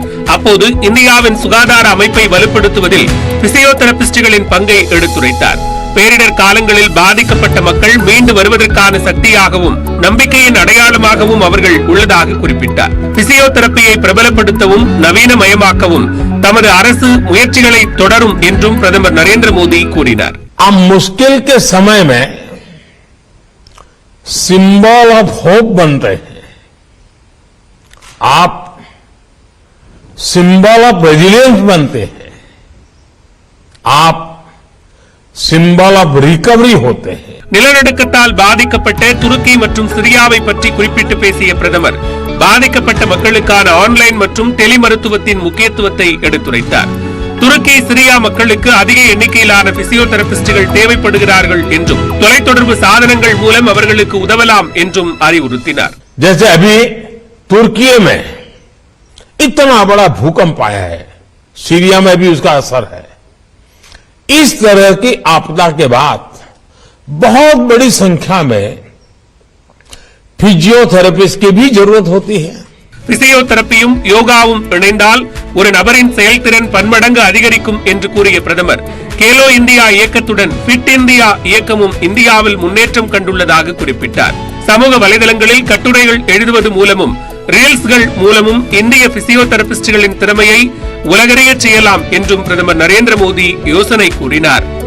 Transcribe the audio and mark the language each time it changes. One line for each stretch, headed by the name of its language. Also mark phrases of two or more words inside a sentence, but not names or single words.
Tamil: அப்போது இந்தியாவின் சுகாதார அமைப்பை வலுப்படுத்துவதில் பிசியோதெரபிஸ்டுகளின் பங்கை எடுத்துரைத்தார். பேரிடர் காலங்களில் பாதிக்கப்பட்ட மக்கள் மீண்டு வருவதற்கான சக்தியாகவும் நம்பிக்கையின் அடையாளமாகவும் அவர்கள் உள்ளதாக குறிப்பிட்டார். பிசியோதெரபியை பிரபலப்படுத்தவும் நவீனமயமாக்கவும் தமது அரசு முயற்சிகளை தொடரும் என்றும் பிரதமர் நரேந்திர மோடி கூறினார்.
Hindi: अब मुश्किल के समय में
English: symbol of hope
Hindi: बन रहे हैं. आप
English: symbol of resilience
Hindi: बनते हैं. आप
English: symbol of recovery
Hindi: होते हैं.
Tamil: நிலநடுக்கத்தால் பாதிக்கப்பட்ட துருக்கி மற்றும் சிரியாவை பற்றி குறிப்பிட்டு பேசிய பிரதமர் பாதிக்கப்பட்ட மக்களுக்கான ஆன்லைன் மற்றும் டெலி மருத்துவத்தின் முக்கியத்துவத்தை எடுத்துரைத்தார். துருக்கி, சிரியா மக்களுக்கு அதிக எண்ணிக்கையிலான பிசியோதெரபிஸ்டுகள் தேவைப்படுகிறார்கள் என்றும், தொலைத்தொடர்பு சாதனங்கள் மூலம் அவர்களுக்கு உதவலாம் என்றும் அறிவுறுத்தினார்.
Hindi: जैसे अभी तुर्की में इतना बड़ा भूकंप आया है, सीरिया में भी उसका असर है. इस तरह की आपदा के बाद बहुत बड़ी संख्या में फिजियोथेरेपिस्ट की भी जरूरत होती है.
Tamil: பிசியோதெரபியும் யோகாவும் இணைந்தால் ஒரு நபரின் செயல்திறன் பன்மடங்கு அதிகரிக்கும் என்று கூறிய பிரதமர், கேலோ இந்தியா இயக்கத்துடன் பிட் இந்தியா இயக்கமும் இந்தியாவில் முன்னேற்றம் கண்டுள்ளதாக குறிப்பிட்டார். சமூக வலைதளங்களில் கட்டுரைகள் எழுதுவது மூலமும் ரீல்ஸ்கள் மூலமும் இந்திய பிசியோதெரபிஸ்டுகளின் திறமையை உலகறிய செய்யலாம் என்றும் பிரதமர் நரேந்திர மோடி யோசனை கூறினார்.